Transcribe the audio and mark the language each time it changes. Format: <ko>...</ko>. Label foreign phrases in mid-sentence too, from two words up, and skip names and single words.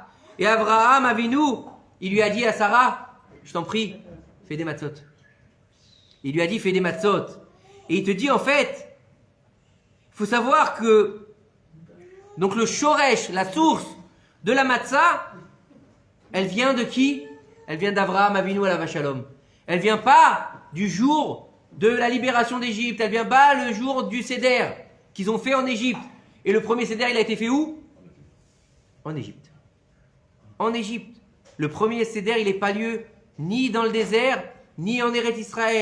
<fr>Et Abraham Avinu, il lui a dit à Sarah, je t'en prie, fais des matzot. Il lui a dit, fais des matzot. Et il te dit, en fait, il faut savoir que, donc le shoresh, la source de la matzah, elle vient de qui? Elle vient d'Abraham Avinu alav shalom. Elle vient pas du jour de la libération d'Égypte. Elle vient pas le jour du Seder qu'ils ont fait en Égypte. Et le premier Seder, il a été fait où? En Égypte. En Égypte. Le premier Seder, il n'est pas lieu ni dans le désert, ni en Eretz Israël.</fr>